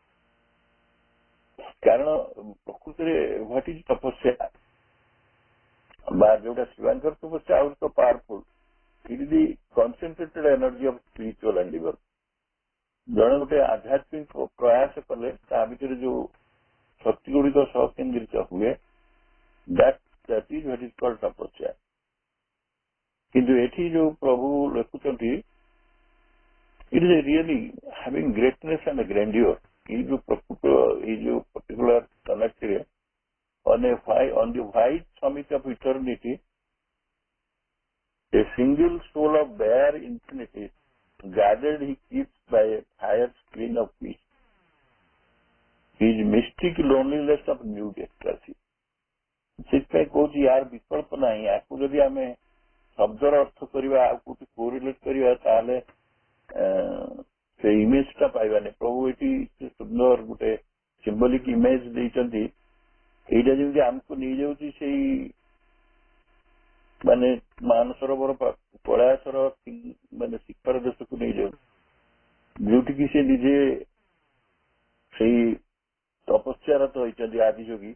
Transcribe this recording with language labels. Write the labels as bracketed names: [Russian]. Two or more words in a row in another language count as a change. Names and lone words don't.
[Odia] କାରଣ ପ୍ରକୃତିରେ [English] what is [Odia] ତପସ୍ୟା ବା ଯୋଉଟା ଶିବାଙ୍କର ତପସ୍ୟା ଆହୁରି ତ ପାୱାରଫୁଲ। [English] It is the concentrated energy of spiritual endeavour. [Odia] ଜଣେ ଗୋଟେ ଆଧ୍ୟାତ୍ମିକ ପ୍ରୟାସ କଲେ ତା ଭିତରେ ଯୋଉ ଶକ୍ତି ଗୁଡିକ ସକେନ୍ଦ୍ରିତ ହୁଏ, [English] that is what is called ତପସ୍ୟା। [Odia] କିନ୍ତୁ ଏଠି ଯୋଉ ପ୍ରଭୁ ଲେଖୁଛନ୍ତି, [English] it is really having greatness and grandeur। [Odia] ଏଇ ଯୋଉ ପ୍ରକୃତ ଏଇ ଯୋଉ ପର୍ଟିକୁଲାର କନେକ୍ଟରେ [English] on the white summit of eternity, a single soul of bare infinity gathered he keeps by a fire screen of peace, his mystic loneliness of nude ecstasy। [Odia] ସେଥିପାଇଁ କହୁଛି ୟାର ବିକଳ୍ପ ନାହିଁ। ୟାକୁ ଯଦି ଆମେ ଶବ୍ଦର ଅର୍ଥ କରିବା, ଆଉ କୋଉଠି କୋରିଲେଟ କରିବା, ତାହେଲେ ସେ ଇମେଜ ଟା ପାଇବାନି। ପ୍ରଭୁ ଏଠି ସୁନ୍ଦର ଗୋଟେ [English] symbolic image [Odia] ଦେଇଛନ୍ତି। ଏଇଟା ଯେମିତି ଆମକୁ ନେଇଯାଉଛି ସେଇ ମାନେ ମାନସରୋବର କୈଳାସର ମାନେ ଶିଖର ଦେଶକୁ ନେଇଯାଉଛି, ଯୋଉଠିକି ସେ ନିଜେ ସେଇ ତପସ୍ୟାରତ ହେଇଛନ୍ତି ଆଦିଯୋଗୀ।